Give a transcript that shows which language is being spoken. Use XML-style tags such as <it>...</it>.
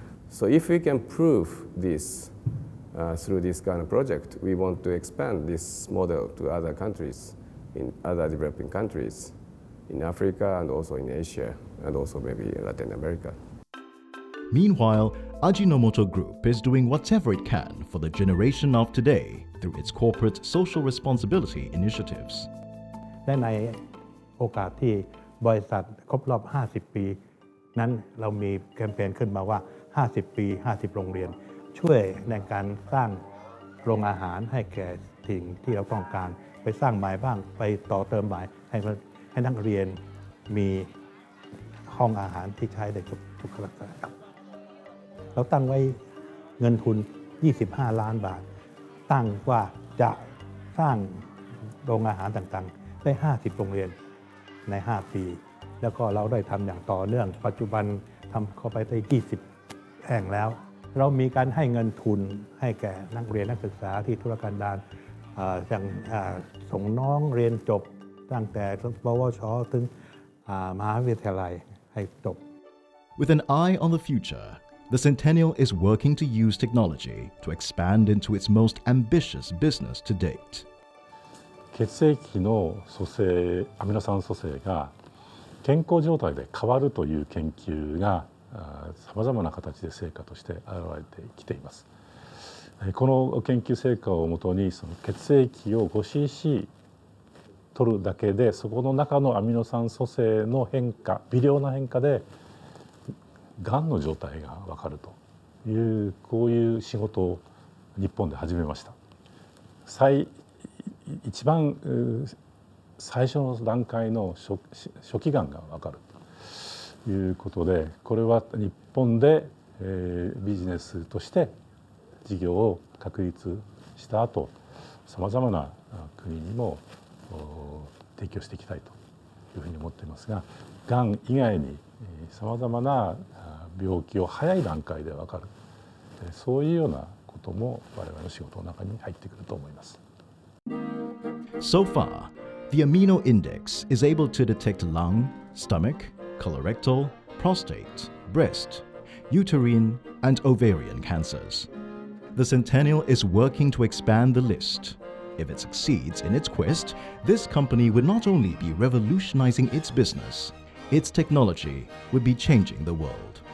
<en>So if we can prove this through this kind of project, we want to expand this model to other countries, in other developing countries, in Africa and also in Asia, and also maybe Latin America. Meanwhile, AJI-NO-MOTO Group is doing whatever it can for the generation of today through its corporate social responsibility initiatives.</en> <th>และในโอกาสที่บริษัทครบรอบ 50 ปีนั้นเรามีแคมเปญขึ้นมาว่า 50 ปี 50 โรงเรียน ช่วยในการสร้างโรงอาหารให้แก่สิ่งที่เราต้องการไปสร้างใหม่บ้างไปต่อเติมใหม่ให้นักเรียนมีห้องอาหารที่ใช้ได้ทุกลักษณะ เราตั้งไว้เงินทุน 25 ล้านบาทตั้งว่าจะสร้างโรงอาหารต่างๆได้ 50 โรงเรียนใน 5 ปี แล้วก็เราได้ทำอย่างต่อเนื่องปัจจุบันทำเข้าไปได้ 20 แห่งแล้วเรามีการให้เงินทุนให้แก่นักเรียนนักศึกษาที่ธุรกันดารอย่างส่งน้องเรียนจบตั้งแต่ปวชถึงมหาวิทยาลัยให้จบ</th> <en>With an eye on the future, the Centennial is working to use technology to expand into its most ambitious business to date.</en> <ja>血液の組成アミノ酸組成が健康状態で変わるという研究がさまざまな形で成果として現れてきています。この研究成果をもとにその血液を 5cc 取るだけでそこの中のアミノ酸組成の変化微量な変化でがんの状態が分かるというこういう仕事を日本で始めました。一番最初の段階の初期がんが分かるということで、これは日本で、ビジネスとして事業を確立した後、さまざまな国にも提供していきたいというふうに思っていますが、がん以外にさまざまな病気を早い段階で分かる、そういうようなことも我々の仕事の中に入ってくると思います。</ja> <en>So far, the amino index is able to detect lung, stomach, colorectal, prostate, breast, uterine, and ovarian cancers. The Centennial is working to expand the list. If it succeeds in its quest, this company would not only be revolutionizing its business, its technology would be changing the world.</en>